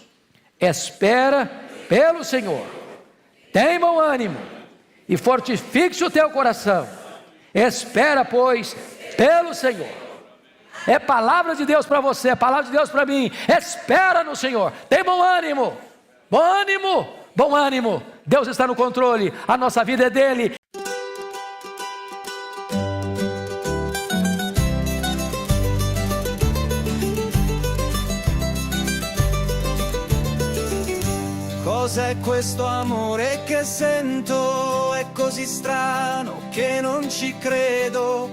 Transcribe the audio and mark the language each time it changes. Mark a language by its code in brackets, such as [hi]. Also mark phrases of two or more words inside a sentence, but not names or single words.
[pt] Espera pelo Senhor, tem bom ânimo e fortifique o teu coração. Espera, pois, pelo Senhor. É palavra de Deus para você, é palavra de Deus para mim. Espera no Senhor, tem bom ânimo. Bom ânimo, bom ânimo. Deus está no controle, a nossa vida é dele. [it] Cos'è questo amore che sento? È così strano che non ci credo.